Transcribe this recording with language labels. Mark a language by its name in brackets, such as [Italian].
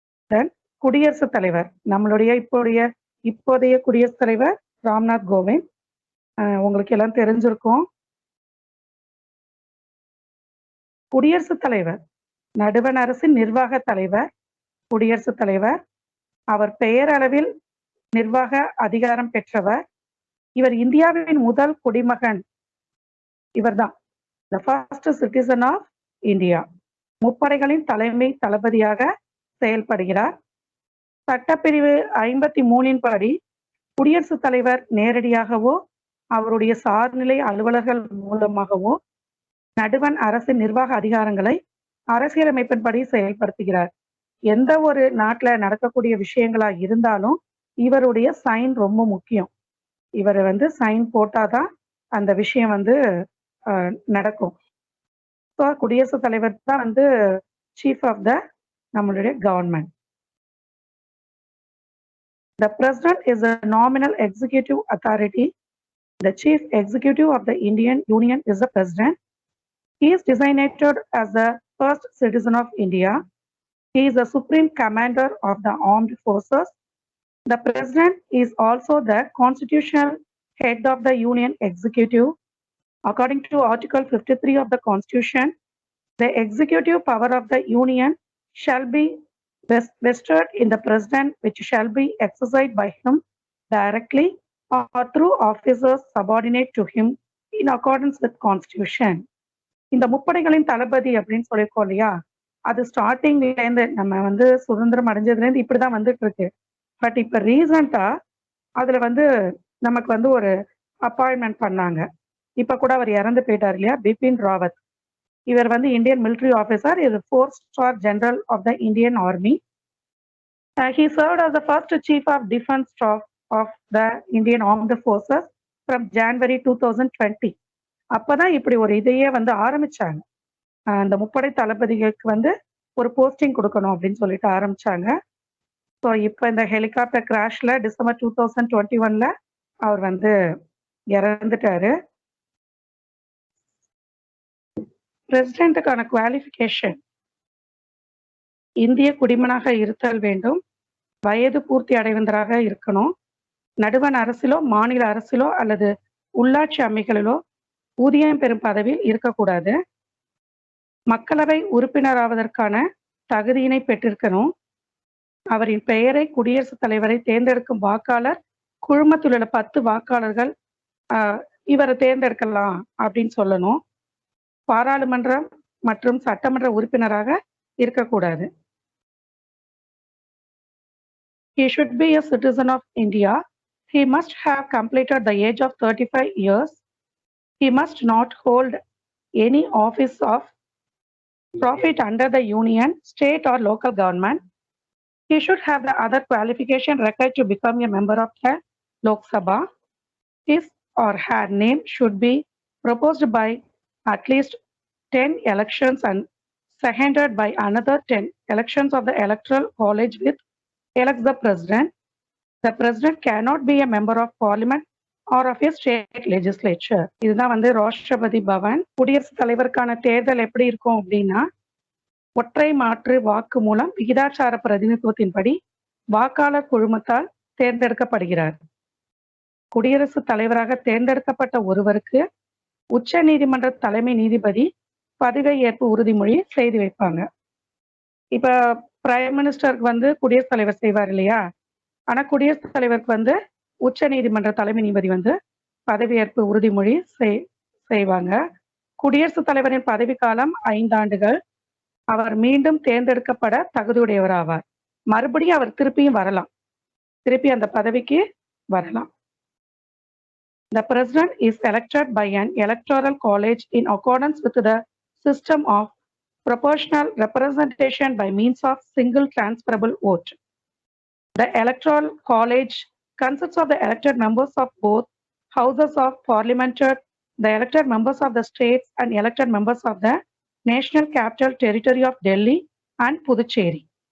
[Tamil] தென் குடியரசுத் தலைவர், நம்மளுடைய இப்போதைய குடியரசுத் தலைவர் ராம்நாத் கோவிந்த், உங்களுக்கு எல்லாம் தெரிஞ்சிருக்கும். குடியரசுத் தலைவர் நடுவண் அரசின் நிர்வாக தலைவர் குடியரசுத் தலைவர். அவர் பெயரளவில் நிர்வாக அதிகாரம் பெற்றவர். இவர் இந்தியாவின் முதல் குடிமகன். இவர்தான் [English] the first citizen of India. [Tamil] முப்படைகளின் தலைமை தளபதியாக செயல்படுகிறார். சட்டப்பிரிவு 53 படி குடியரசுத் தலைவர் நேரடியாகவோ அவருடைய சார்நிலை அலுவலர்கள் மூலமாகவோ நடுவண் அரசின் நிர்வாக அதிகாரங்களை அரசியலமைப்பின்படி செயல்படுத்துகிறார். எந்த ஒரு நாட்டில் நடக்கக்கூடிய விஷயங்களா இருந்தாலும் இவருடைய சைன் ரொம்ப முக்கியம். இவர் வந்து சைன் போட்டாதான் அந்த விஷயம் வந்து நடக்கும். ஸோ குடியரசுத் தலைவர் தான் வந்து [English] chief of the [Tamil] நம்மளுடைய government. [English] The president is a nominal executive authority. The chief executive of the Indian Union is the president. He is designated as the first citizen of India. He is the supreme commander of the armed forces. The president is also the constitutional head of the Union Executive. According to Article 53 of the Constitution, the executive power of the Union shall be vested in the president, which shall be exercised by him directly or through officers subordinate to him in accordance with Constitution. [Tamil] இந்த முப்படைகளின் தளபதி அப்படின்னு சொல்லியிருக்கோம் இல்லையா, அது ஸ்டார்டிங்லேருந்து நம்ம வந்து சுதந்திரம் அடைஞ்சதுலேருந்து இப்படி தான் வந்துட்டு இருக்கு. பட் இப்போ ரீசண்டாக அதில் வந்து நமக்கு வந்து ஒரு அப்பாயின்மெண்ட் பண்ணாங்க. இப்போ கூட அவர் இறந்து போயிட்டார் இல்லையா, பிபின் ராவத். இவர் வந்து [English] Indian military officer, [Tamil] இது [English] Four star general of the Indian army. He served as the first chief of defense staff of the Indian Armed Forces from January 2020. [Tamil] அப்பதான் இப்படி ஒரு இதையே வந்து ஆரம்பிச்சாங்க. அந்த முப்படை தளபதிகளுக்கு வந்து ஒரு போஸ்டிங் கொடுக்கணும் அப்படின்னு சொல்லிட்டு ஆரம்பிச்சாங்க. ஸோ இப்போ இந்த ஹெலிகாப்டர் கிராஷ்ல டிசம்பர் 2021 அவர் வந்து இறந்துட்டாரு. பிரசிடென்ட்டுக்கான குவாலிஃபிகேஷன் இந்திய குடிமகனாக இருத்தல் வேண்டும், வயது பூர்த்தி அடைவந்தராக இருக்கணும், நடுவண் அரசிலோ மாநில அரசிலோ அல்லது உள்ளாட்சி அமைகளிலோ ஊதியம் பெறும் பதவியில் இருக்கக்கூடாது, மக்களவை உறுப்பினராவதற்கான தகுதியினை பெற்றிருக்கணும், அவரின் பெயரை குடியரசுத் தலைவரை தேர்ந்தெடுக்கும் வாக்காளர் குழுமத்தில் உள்ள 10 வாக்காளர்கள் இவரை தேர்ந்தெடுக்கலாம் அப்படின்னு சொல்லணும், பாராளுமன்றம் மற்றும் சட்டமன்ற உறுப்பினராக இருக்கக்கூடாது. [English] He should be a citizen of India. He must have completed the age of 35 years. He must not hold any office of profit under the union, state or local government. He should have the other qualification required to become a member of the Lok Sabha. His or her name should be proposed by at least 10 elections and seconded by another 10 elections of the electoral college with elects the president. The president cannot be a member of parliament or of a state legislature. [Tamil] இதுதான் வந்து ராஷ்டிரபதி பவன். குடியரசுத் தலைவருக்கான தேர்தல் எப்படி இருக்கும் அப்படின்னா, ஒற்றை மாற்று வாக்கு மூலம் விகிதாச்சார பிரதிநிதித்துவத்தின்படி வாக்காளர் குழுமத்தால் தேர்ந்தெடுக்கப்படுகிறார். குடியரசுத் தலைவராக தேர்ந்தெடுக்கப்பட்ட ஒருவருக்கு உச்ச நீதிமன்ற தலைமை நீதிபதி பதவியேற்பு உறுதிமொழி செய்து வைப்பாங்க. இப்ப பிரைம் மினிஸ்டருக்கு வந்து குடியரசுத் தலைவர் செய்வார் இல்லையா, ஆனா குடியரசுத் தலைவருக்கு வந்து உச்ச நீதிமன்ற தலைமை நீதிபதி வந்து பதவியேற்பு உறுதிமொழி செய்வாங்க. குடியரசுத் தலைவரின் பதவிக்காலம் 5 ஆண்டுகள். அவர் மீண்டும் தேர்ந்தெடுக்கப்பட தகுதியுடையவர் ஆவார். மறுபடியும் அவர் திருப்பியும் வரலாம், திருப்பி அந்த பதவிக்கு வரலாம். [English] The president is elected by an electoral college in accordance with the system of proportional representation by means of single transferable vote. The electoral college consists of the elected members of both houses of parliament, the elected members of the states and elected members of the National Capital Territory of Delhi and Puducherry.